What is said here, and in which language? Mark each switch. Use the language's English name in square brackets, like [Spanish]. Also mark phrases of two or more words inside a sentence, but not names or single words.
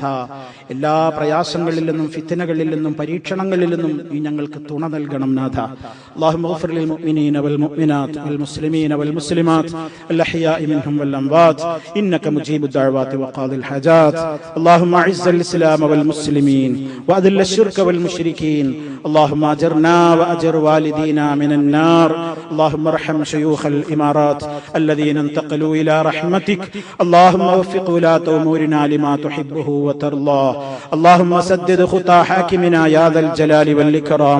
[Malayalam] എല്ലാ പ്രയാസങ്ങളിൽ നിന്നും ഫിത്നകളിൽ നിന്നും പരീക്ഷണങ്ങളിൽ നിന്നും നീ ഞങ്ങൾക്ക് തുണ നൽകണം നാഥ. [Arabic] اللهم اغفر للمؤمنين والمؤمنات والمسلمين والمسلمات الأحياء منهم والأموات إنك مجيب الدعوات وقاضي الحاجات. اللهم أعز الإسلام والمسلمين وأذل الشرك والمشركين. اللهم اجرنا واجر والدينا من النار. اللهم ارحم شيوخ الامارات الذين انتقلوا الى رحمتك. اللهم وفق ولاة امورنا لما تحبه وترضاه. اللهم سدد خطى حاكمنا يا ذا الجلال والاكرام.